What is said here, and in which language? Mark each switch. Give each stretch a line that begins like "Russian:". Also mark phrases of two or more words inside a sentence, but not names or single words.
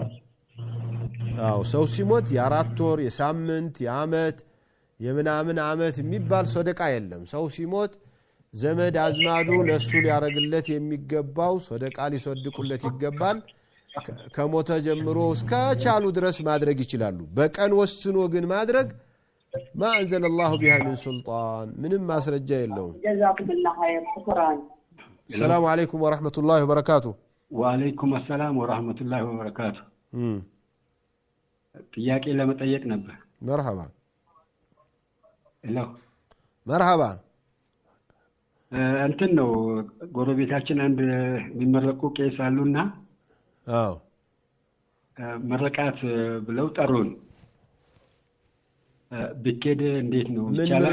Amharic: አው ሰው ሲሞት ያራት ወር የሳምንት የአመት የምናምን አመት የሚባል ሰደቃ የለም ሰው ሲሞት ዘመድ አዝማዱ ለሱ ሊያረግለት የሚገባው ሰደቃ ሊሰድቁለት ይገባል ከሞተ ጀምሮ እስከ ቻሉ ድረስ ማድረግ ይችላሉ በቀን ወስኖ ግን ማድረግ
Arabic: ما انزل الله بها من سلطان
Amharic: ምንም ማስረጃ የለውም
Arabic: جزاكم الله خير شكرا السلام عليكم ورحمة الله وبركاته وعليكم السلام ورحمة الله وبركاته
Amharic: ጥያቄ ለመጠየቅ ነበር
Arabic: مرحبا
Amharic: ሄሎ
Arabic: مرحبا
Amharic: እንትን ነው ጎረቤታችን አንድ የሚመረቁ ቄስ አሉና አዎ መረቃት ብለው ጠሩን ቢኬድ እንዴት ነው ይቻላል